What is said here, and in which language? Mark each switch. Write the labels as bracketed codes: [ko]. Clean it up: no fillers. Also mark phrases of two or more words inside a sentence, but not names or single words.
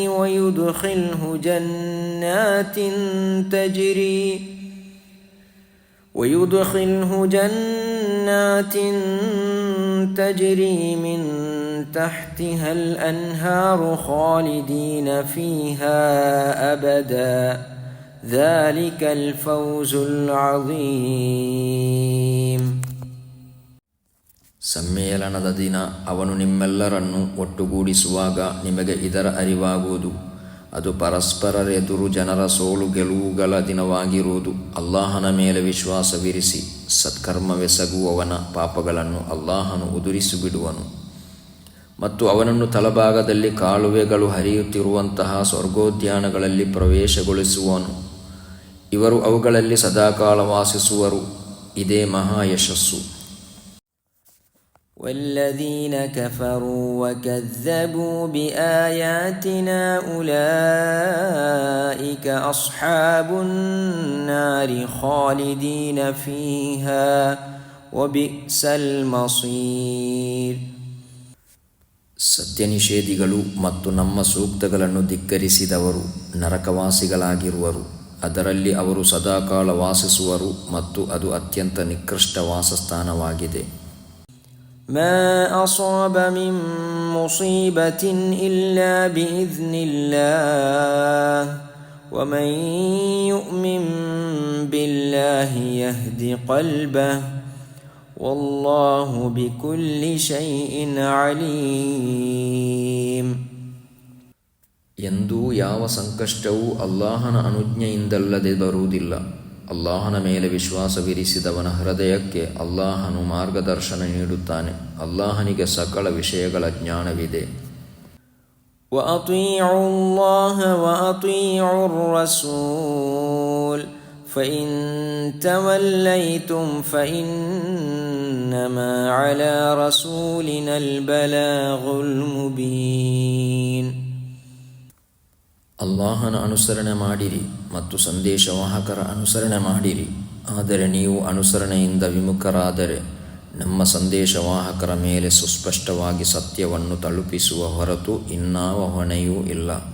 [ar] ويدخله جنات تجري من تحتها الأنهار خالدين فيها أبدا ذلك الفوز العظيم. [kn] ಸಮ್ಮೇಳನದ ದಿನ ಅವನು ನಿಮ್ಮೆಲ್ಲರನ್ನು ಒಟ್ಟುಗೂಡಿಸುವಾಗ ನಿಮಗೆ ಇದರ ಅರಿವಾಗುವುದು. ಅದು ಪರಸ್ಪರರೆದುರು ಜನರ ಸೋಲು ಗೆಲುವುಗಳ ದಿನವಾಗಿರುವುದು. ಅಲ್ಲಾಹನ ಮೇಲೆ ವಿಶ್ವಾಸವಿರಿಸಿ ಸತ್ಕರ್ಮವೆಸಗುವವನ ಪಾಪಗಳನ್ನು ಅಲ್ಲಾಹನು ಉದುರಿಸಿಬಿಡುವನು ಮತ್ತು ಅವನನ್ನು ತಳಭಾಗದಲ್ಲಿ ಕಾಲುವೆಗಳು ಹರಿಯುತ್ತಿರುವಂತಹ ಸ್ವರ್ಗೋದ್ಯಾನಗಳಲ್ಲಿ ಪ್ರವೇಶಗೊಳಿಸುವನು. ಇವರು ಅವುಗಳಲ್ಲಿ ಸದಾಕಾಲ ವಾಸಿಸುವರು. ಇದೇ ಮಹಾ ಯಶಸ್ಸು. [ar] والذين كفروا وكذبوا بآياتنا أولئك أصحاب النار خالدين فيها وبئس المصير. [kn] ಸತ್ಯನಿಷೇಧಿಗಳು ಮತ್ತು ನಮ್ಮ ಸೂಕ್ತಗಳನ್ನು ಧಿಕ್ಕರಿಸಿದವರು ನರಕವಾಸಿಗಳಾಗಿರುವರು. ಅದರಲ್ಲಿ ಅವರು ಸದಾಕಾಲ ವಾಸಿಸುವರು ಮತ್ತು ಅದು ಅತ್ಯಂತ ನಿಕೃಷ್ಟ ವಾಸಸ್ಥಾನವಾಗಿದೆ. [ar] ما أصاب من مصيبة إلا بإذن الله ومن يؤمن بالله يهد قلبه والله بكل شيء عليم. [kn] ಎಂದೂ ಯಾವ ಸಂಕಷ್ಟವೂ ಅಲ್ಲಾಹನ ಅನುಜ್ಞೆಯಿಂದಲ್ಲದೆ ಬರುವುದಿಲ್ಲ. ಅಲ್ಲಾಹನ ಮೇಲೆ ವಿಶ್ವಾಸವಿರಿಸಿದವನ ಹೃದಯಕ್ಕೆ ಅಲ್ಲಾಹನು ಮಾರ್ಗದರ್ಶನ ನೀಡುತ್ತಾನೆ. ಅಲ್ಲಾಹನಿಗೆ ಸಕಲ ವಿಷಯಗಳ ಜ್ಞಾನವಿದೆ. [ar] وأطيعوا الله وأطيعوا الرسول فإن توليتم فإنما على رسولنا البلاغ المبين. [kn] ಅಲ್ಲಾಹನ ಅನುಸರಣೆ ಮಾಡಿರಿ ಮತ್ತು ಸಂದೇಶವಾಹಕರ ಅನುಸರಣೆ ಮಾಡಿರಿ. ಆದರೆ ನೀವು ಅನುಸರಣೆಯಿಂದ ವಿಮುಖರಾದರೆ ನಮ್ಮ ಸಂದೇಶವಾಹಕರ ಮೇಲೆ ಸುಸ್ಪಷ್ಟವಾಗಿ ಸತ್ಯವನ್ನು ತಲುಪಿಸುವ ಹೊರತು ಇನ್ನಾವ ಹೊಣೆಯೂ ಇಲ್ಲ.